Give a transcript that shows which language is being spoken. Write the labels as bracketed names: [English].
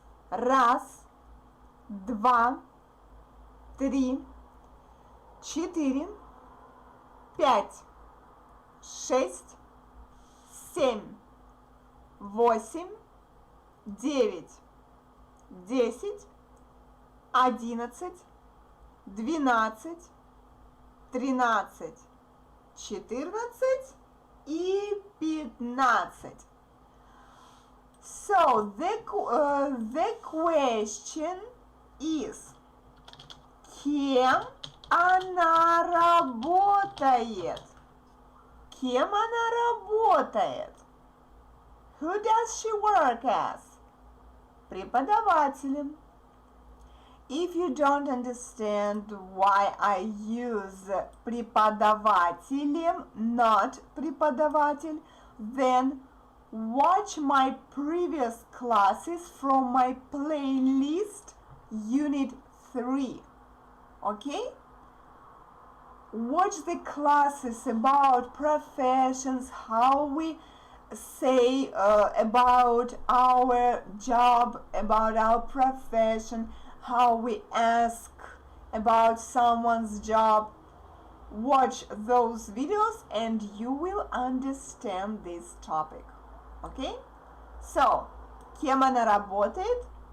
[Russian] Раз, два, три, четыре, пять, шесть, семь, восемь, девять, 10, 11, 12, 13, 14 и 15. [English] So the question is, [Russian] кем она работает? Кем она работает? [English] Who does she work as? [Russian] Преподавателем. [English] If you don't understand why I use преподавателем, not преподаватель, then watch my previous classes from my playlist Unit 3. Okay? watch the classes about professions, how we say about our job, about our profession, how we ask about someone's job. Watch those videos and you will understand this topic. Okay? [Russian] So, кем она работает?